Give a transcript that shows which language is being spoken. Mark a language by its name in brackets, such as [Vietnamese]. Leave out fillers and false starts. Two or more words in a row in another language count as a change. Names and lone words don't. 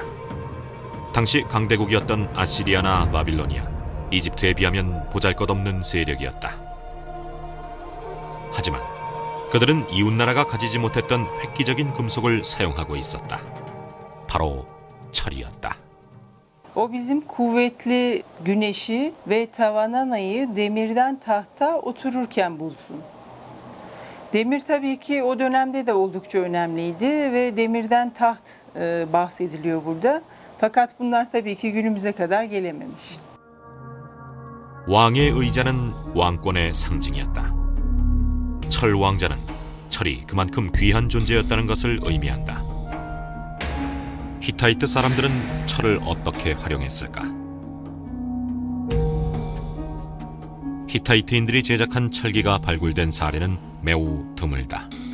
[Korean] 당시 강대국이었던 아시리아나 바빌로니아, 이집트에 비하면 보잘것없는 세력이었다. 하지만 그들은 이웃나라가 가지지 못했던 획기적인 금속을 사용하고 있었다. 바로 철이었다. [Turkish] O bizim kuvvetli güneşi ve tavanan ayı demirden tahta otururken bulsun. Demir tabii ki o dönemde de oldukça önemliydi ve demirden taht bahsediliyor burada. Fakat bunlar tabii ki günümüze kadar gelememiş. [Korean] 왕의 의자는 왕권의 상징이었다. 철 왕자는 철이 그만큼 귀한 존재였다는 것을 의미한다. 히타이트 사람들은 철을 어떻게 활용했을까? 히타이트인들이 제작한 철기가 발굴된 사례는 매우 드물다.